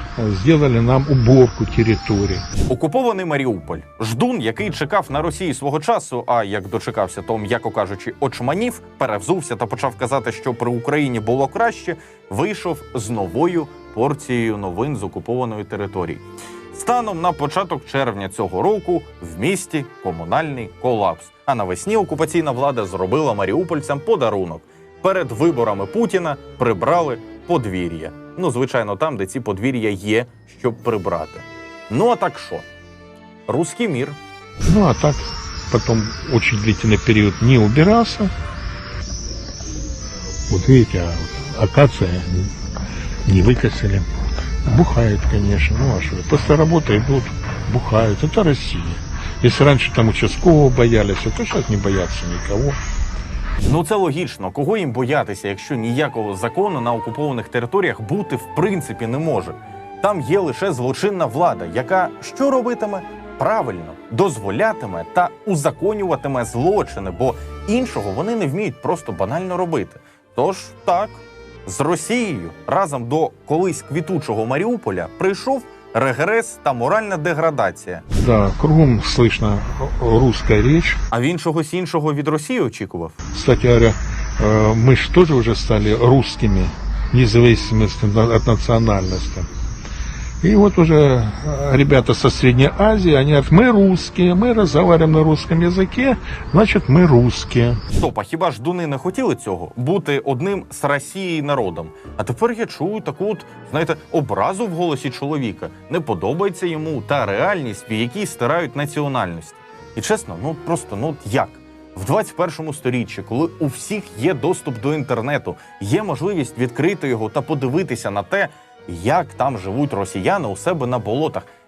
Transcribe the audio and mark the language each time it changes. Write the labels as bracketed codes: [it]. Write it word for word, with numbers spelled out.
[ru] сделали нам уборку территории. [uk] Окупований Маріуполь. Ждун, який чекав на Росію свого часу, а як дочекався, то, м'яко кажучи, очманів, перевзувся та почав казати, що при Україні було краще, вийшов з новою порцією новин з окупованої території. Станом на початок червня цього року в місті комунальний колапс. А навесні окупаційна влада зробила маріупольцям подарунок. Перед виборами Путіна прибрали подвір'я. Ну, звичайно, там, де ці подвір'я є, щоб прибрати. Ну, а так що? Руський мір. [ru] Ну а так потом очень длительный период не убирался. Вот видите, а вот акация не выкосили. Бухают, конечно, ну а что? После работы идут, бухают. Это Россия. Если раньше там участкового боялись, то сейчас не боятся никого. [uk] Ну це логічно. Кого їм боятися, якщо ніякого закону на окупованих територіях бути в принципі не може? Там є лише злочинна влада, яка що робитиме? Правильно, дозволятиме та узаконюватиме злочини, бо іншого вони не вміють просто банально робити. Тож так, з Росією разом до колись квітучого Маріуполя прийшов регрес та моральна деградація. [ru] Да, кругом слышно русская речь. [uk] А він чогось іншого від Росії очікував? [ru] Кстати говоря, мы же тоже уже стали русскими, независимо от национальности. И вот уже ребята со Средней Азии, они говорят, мы русские, мы разговариваем на русском языке, значит мы русские. [uk] Стоп, а хіба ж дуни не хотіли цього? Бути одним з Росії народом. А тепер я чую таку от, знаєте, образу в голосі чоловіка. Не подобається йому та реальність, в якій стирають національності. І чесно, ну просто, ну як? В двадцять першому сторіччі, коли у всіх є доступ до інтернету, є можливість відкрити його та подивитися на те, як там живуть росіяни у себе на болотах.